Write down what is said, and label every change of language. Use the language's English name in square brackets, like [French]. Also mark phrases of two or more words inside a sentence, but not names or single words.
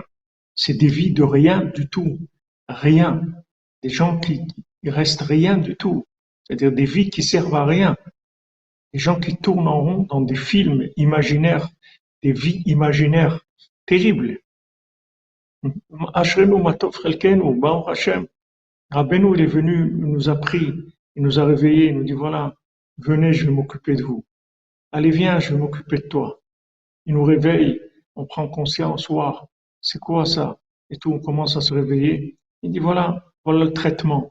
[French] C'est des vies de rien du tout, rien. Des gens qui restent rien du tout. C'est-à-dire des vies qui servent à rien. Des gens qui tournent en rond dans des films imaginaires, des vies imaginaires terribles. [Hebrew] אשרינו מה טוב חלקנו, ברוך השם. [French] Rabbeinu, il est venu, il nous a pris, il nous a réveillés, il nous dit voilà, venez, je vais m'occuper de vous. Allez, viens, je vais m'occuper de toi. Il nous réveille, on prend conscience, waouh, c'est quoi ça? Et tout, on commence à se réveiller. Il dit voilà le traitement.